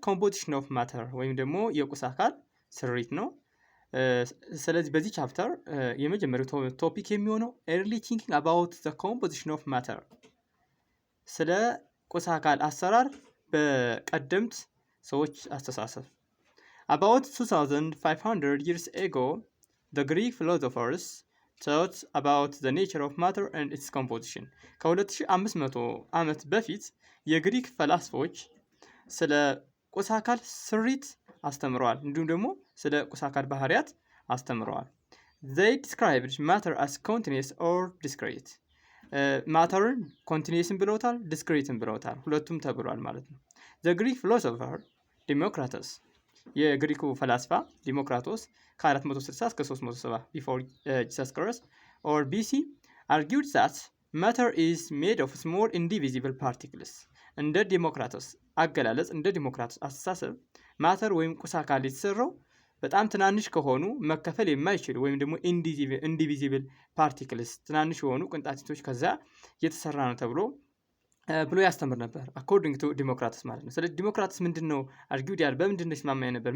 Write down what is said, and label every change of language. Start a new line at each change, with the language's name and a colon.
Amharic: ኮምፖዚሽን ኦፍ ማተር ወይም ደግሞ የቁስ አካል ስሪት ነው። ስለዚህ በዚህ ቻፕተር የመጀመሪያው ቶፒክ የሚሆነው ኤርሊ ቲንኪንግ አባውት ዘ ኮምፖዚሽን ኦፍ ማተር፣ ስለ ቁስ አካል አሰራር በቀደምት ሰዎች አስተሳሰብ።
English: About 2500 years ago, the Greek philosophers thought about the nature of matter and its composition.
Amharic: ከ2500 ዓመት በፊት የግሪክ ፈላስፎች ስለ ቁስ አካል ስሪት አስተምረዋል፣ እንዲሁም ደግሞ ስለ ቁስ አካል ባህሪያት አስተምረዋል።
English: They described matter as continuous or discrete.
Amharic: ማተርን ኮንቲኒየስን ብለውታል፣ ዲስክሪትን ብለውታል። ሁለቱም ተብሏል ማለት ነው።
English: The Greek philosopher Democratus፣
Amharic: የግሪኩ ፈላስፋ ዲሞክራቶስ ከ460 እስከ 370
English: before Jesus Christ or BC argued that matter is made of small indivisible particles.
Amharic: እንደ ዲሞክራቶስ አገላለጽ፣ እንደ ዲሞክራቶስ አስተሳሰብ ማተር ወይም ቁስ አካል የተሰራው በጣም ትናንሽ ከሆኑ መከፈል የማይችሉ ወይም ደግሞ ኢንዲቪዚብል ፓርቲክልስ ትናንሽ የሆኑ ቅንጣቶች ከዛ የተሰራ ነው ተብሎ ብሎ ያስተምር ነበር። አኮርዲንግ ቱ ዲሞክራቶስ ማለት ነው። ስለዚህ ዲሞክራቶስ ምንድነው አርጊውድ ያለ በምንድነው ይስማማ ነበር?